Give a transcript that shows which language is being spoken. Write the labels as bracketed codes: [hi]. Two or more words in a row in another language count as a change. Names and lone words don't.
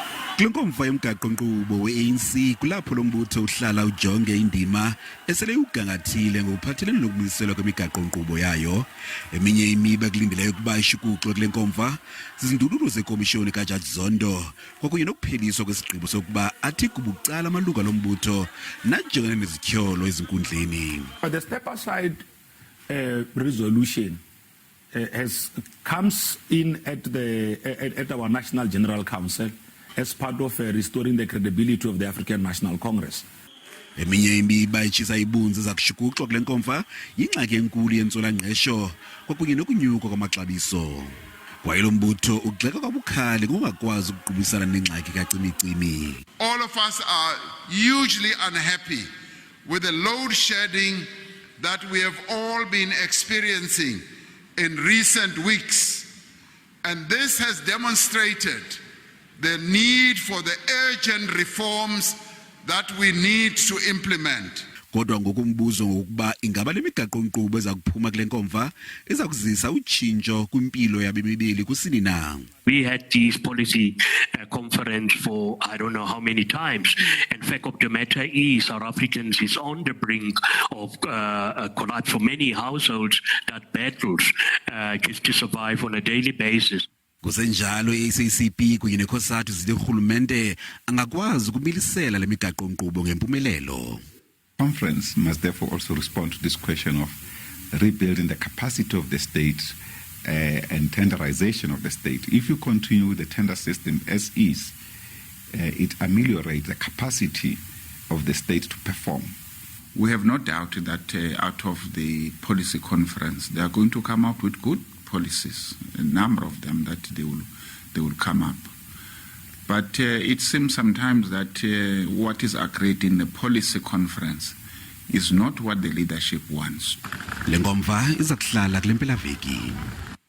[xh] Lenkomfa yomgaqo-nkqubo we-ANC kulapho lombutho uhlala ujonge indima esele ugangathile ngokuphathelene nokumiselwa kwemigaqo-nkqubo yayo. Eminye imiba kulindeleyo ukuba ishukuxwe kule nkomfa zizindululo zekomishoni kaJaji Zondo kwakunye nokupheliswa kwesigqibo sokuba athi kubucala amalunga lombutho najongene nezityholo ezinkundleni. [en] The step aside resolution comes in at our National General Council as part of restoring the credibility of the African National Congress. [xh] Eminye imiba etshisa ibunzi zakushukuxwa kule nkomfa yingxaki enkulu yentswela-ngqesho kwakunye nokunyuka kwamaxabiso. Kwaye lombutho ugxeka kwabukhali ngokungakwazi ukuqubisana nengxaki kacimicimi. [en] All of us are hugely unhappy with the load shedding that we have all been experiencing in recent weeks, and this has demonstrated the need for the urgent reforms that we need to implement. [xh] Kodwa ngokumbuzo ngokuba ingaba le migaqo-nkqubo eza kuphuma kule nkomfa eza kuzisa utshintsho kwimpilo yabemi beli kusini na. [en] We had this policy conference for I don't know how many times. And fact of the matter is South Africans is on the brink of collapse for many households that battles just to survive on a daily basis. [xh] Kusenjalo i-SABC kunye nekhosati zile urhulumente angakwazi ukumilisela le migaqo-nkqubo ngempumelelo. [en] Conference must therefore also respond to this question of rebuilding the capacity of the state and tenderization of the state. If you continue the tender system as is, it ameliorates the capacity of the state to perform. We have no doubt that out of the policy conference, they are going to come up with good policies, a number of them that they will come up. But it seems sometimes that what is agreed in the policy conference is not what the leadership wants. [xh] Lenkomfa izakuhlala kulempelaveki.